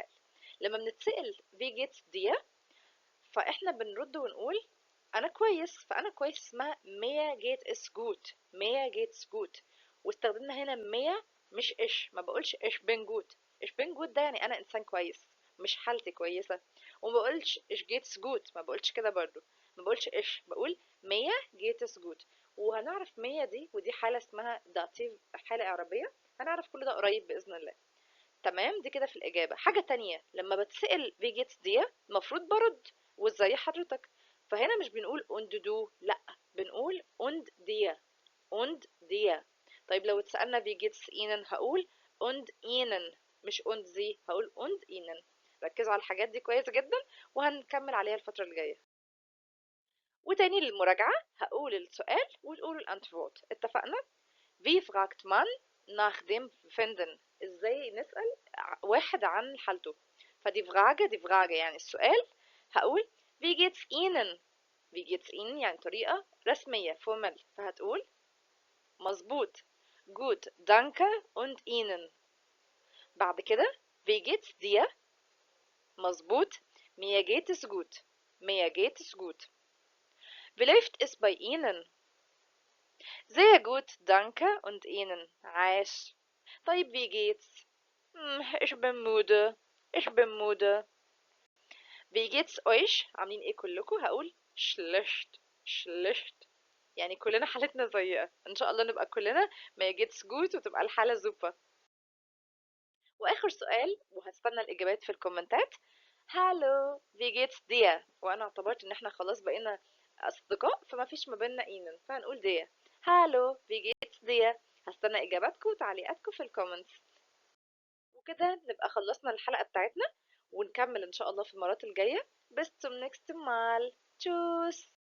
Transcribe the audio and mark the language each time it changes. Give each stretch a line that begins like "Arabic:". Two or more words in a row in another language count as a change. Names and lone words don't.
Arabic: لما بنتسأل
German: wie geht's dir
Arabic: فإحنا بنرد ونقول أنا كويس، فأنا كويس اسمها
German: mir geht es gut، mir geht's gut.
Arabic: واستخدمنا هنا mir مش إش، ما بقولش
German: ich bin gut, ich bin gut
Arabic: ده يعني أنا إنسان كويس مش حالتي كويسة. وما بقولش
German: ich geht's gut,
Arabic: ما بقولش كده برضو، ما بقولش إش، بقول
German: mir geht es gut.
Arabic: وهنعرف مية دي ودي حالة اسمها داتيف، حالة إعرابية. هنعرف كل ده قريب بإذن الله. تمام دي كده في الإجابة. حاجة تانية لما بتسأل
German: wie geht's
Arabic: دي المفروض برد وازاي حضرتك، فهنا مش بنقول
German: und du
Arabic: لأ، بنقول
German: und dir، und dir.
Arabic: طيب لو اتسألنا
German: wie geht's ihnen
Arabic: هقول
German: und ihnen،
Arabic: مش
German: und sie،
Arabic: هقول
German: und ihnen.
Arabic: ركزوا على الحاجات دي كويس جدا، وهنكمل عليها الفترة الجاية. وتاني للمراجعة هقول السؤال وتقولوا الانتفورت، اتفقنا؟
German: Wie fragt man nach dem Befinden؟
Arabic: ازاي نسأل واحد عن حالته؟ فدي فراجة يعني السؤال.
German: هقول Wie geht's Ihnen؟ Wie geht's Ihnen
Arabic: يعني طريقة رسمية
German: formal،
Arabic: فهتقول مظبوط
German: gut danke und Ihnen.
Arabic: بعد كده
German: Wie geht's dir؟ مظبوط mir geht es gut. mir geht es gut. Wie läuft es bei Ihnen؟ Sehr gut, danke und Ihnen.
Arabic: عاش. طيب
German: wie geht's؟ ich bin müde. ich bin müde. Wie geht's euch؟
Arabic: عاملين ايه كلكم؟ هقول schlecht. schlecht يعني كلنا حالتنا سيئة. ان شاء الله نبقى كلنا
German: mir geht's gut
Arabic: وتبقى الحالة زوبة. واخر سؤال وهستنى الاجابات في الكومنتات.
German: هالو wie geht's dir؟
Arabic: وانا اعتبرت ان احنا خلاص بقينا اصدقاء فما فيش ما بيننا اينن، فهنقول dir.
German: هالو wie geht's dir؟
Arabic: هستنى اجاباتكم وتعليقاتكم في الكومنتس. وكده نبقى خلصنا الحلقة بتاعتنا، ونكمل ان شاء الله في المرات الجاية.
German: bis zum nächsten Mal. tschüss.